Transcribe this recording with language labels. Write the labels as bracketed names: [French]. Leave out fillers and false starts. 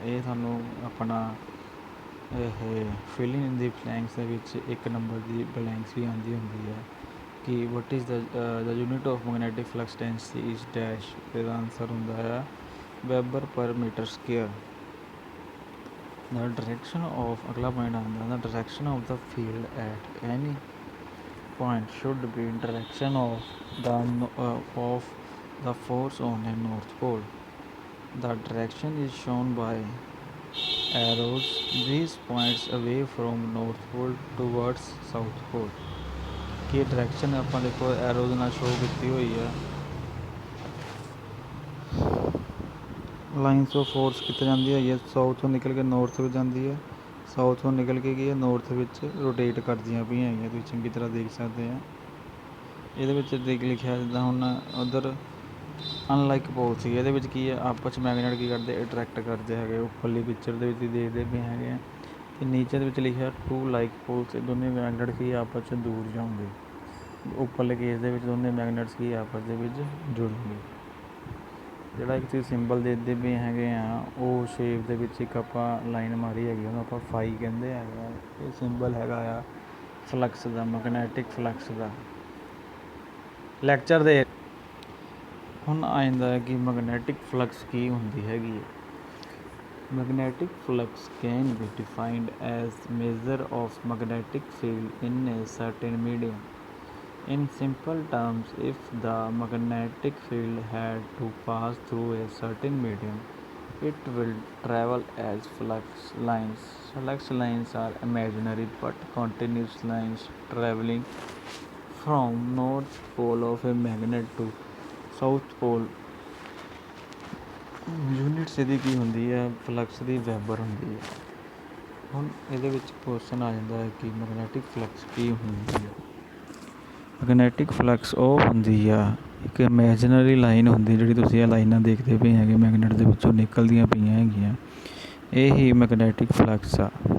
[Punjabi] ਇਹ ਸਾਨੂੰ ਆਪਣਾ ਇਹ ਫਿਲਿੰਗ ਇਨ ਦੀ ਬਲੈਂਕਸ ਦੇ ਵਿੱਚ ਇੱਕ ਨੰਬਰ ਦੀ ਬਲੈਂਕਸ ਵੀ ਆਉਂਦੀ ਹੁੰਦੀ ਹੈ ਕਿ [English] What is the unit of magnetic flux density is dash. [Punjabi] ਇਹਦਾ ਆਨਸਰ ਹੁੰਦਾ ਆ ਵੈਬਰ ਪਰ metre square. [English] The direction of [Punjabi] ਅਗਲਾ ਪੁਆਇੰਟ ਆਉਂਦਾ, [English] the direction of the field at any point should be direction of the force on a north pole. The direction is shown by arrows. These points away from north pole towards south pole. [Punjabi] Ki direction ਆਪਾਂ ਦੇਖੋ arrows ਨਾਲ show ਕੀਤੀ ਹੋਈ ਆ। Lines of force ਕਿੱਥੇ ਜਾਂਦੀ ਹੈਗੀ ਹੈ, ਸਾਊਥ ਤੋਂ ਨਿਕਲ ਕੇ ਨੌਰਥ ਵਿੱਚ ਜਾਂਦੀ ਹੈ, ਸਾਊਥ ਤੋਂ ਨਿਕਲ ਕੇ ਕੀ ਹੈ ਨੌਰਥ ਵਿੱਚ ਰੋਟੇਟ ਕਰਦੀਆਂ ਪਈਆਂ ਹੈਗੀਆਂ, ਤੁਸੀਂ ਚੰਗੀ ਤਰ੍ਹਾਂ ਦੇਖ ਸਕਦੇ ਆ। ਇਹਦੇ ਵਿੱਚ ਲਿਖਿਆ ਜਿੱਦਾਂ ਹੁਣ ਉੱਧਰ ਅਨਲਾਈਕ ਪੋਲ ਸੀ, ਇਹਦੇ ਵਿੱਚ ਕੀ ਹੈ ਆਪਸ 'ਚ ਮੈਗਨੇਟ ਕੀ ਕਰਦੇ, ਅਟਰੈਕਟ ਕਰਦੇ ਹੈਗੇ। ਉੱਪਰਲੀ ਪਿਕਚਰ ਦੇ ਵਿੱਚ ਦੇਖਦੇ ਪਏ ਹੈਗੇ ਆ, ਅਤੇ ਨੀਚੇ ਦੇ ਵਿੱਚ ਲਿਖਿਆ ਟੂ ਲਾਈਕ ਪੋਲਸ, ਦੋਨੇ ਮੈਗਨੇਟ ਕੀ ਆਪਸ 'ਚ ਦੂਰ ਜਾਊਂਗੇ। ਉੱਪਰਲੇ ਕੇਸ ਦੇ ਵਿੱਚ ਦੋਨੇ ਮੈਗਨੇਟਸ ਕੀ ਆਪਸ ਦੇ ਵਿੱਚ ਜੁੜਨਗੇ। ਜਿਹੜਾ ਇੱਕ ਚੀਜ਼ ਸਿੰਬਲ ਦੇਖਦੇ ਪਏ ਹੈਗੇ ਆ, ਉਹ ਸ਼ੇਪ ਦੇ ਵਿੱਚ ਇੱਕ ਆਪਾਂ ਲਾਈਨ ਮਾਰੀ ਹੈਗੀ, ਉਹਨੂੰ ਆਪਾਂ ਫਾਈ ਕਹਿੰਦੇ ਹੈਗਾ। ਇਹ ਸਿੰਬਲ ਹੈਗਾ ਆ ਫਲਕਸ ਦਾ, ਮੈਗਨੈਟਿਕ ਫਲਕਸ ਦਾ। ਲੈਕਚਰ ਦੇ ਹੁਣ ਆ ਜਾਂਦਾ ਹੈ ਕਿ ਮੈਗਨੈਟਿਕ ਫਲਕਸ ਕੀ ਹੁੰਦੀ ਹੈਗੀ ਹੈ। [English] Magnetic flux can be defined as measure of magnetic field in a certain medium. In simple terms, if the magnetic field had to pass through a certain medium, it will travel as flux lines. Flux lines are imaginary but continuous lines traveling from north pole of a magnet to south pole. [Punjabi] Units ਇਹਦੀ ਕੀ ਹੁੰਦੀ ਹੈ, flux ਦੀ Webber ਹੁੰਦੀ ਹੈ। ਹੁਣ ਇਹਦੇ ਵਿੱਚ question ਆ ਜਾਂਦਾ ਹੈ ਕਿ ਮੈਗਨੈਟਿਕ ਫਲਕਸ ਕੀ ਹੁੰਦੀ ਹੈ। ਮੈਗਨੈਟਿਕ ਫਲਕਸ ਉਹ ਹੁੰਦੀ ਆ ਇੱਕ ਇਮੈਜਨਰੀ ਲਾਈਨ ਹੁੰਦੀ, ਜਿਹੜੀ ਤੁਸੀਂ ਇਹ ਲਾਈਨਾਂ ਦੇਖਦੇ ਪਏ ਹੈਗੇ ਮੈਗਨੈਟ ਦੇ ਵਿੱਚੋਂ ਨਿਕਲਦੀਆਂ ਪਈਆਂ ਹੈਗੀਆਂ, ਇਹ ਹੀ ਮੈਗਨੈਟਿਕ ਫਲਕਸ ਆ।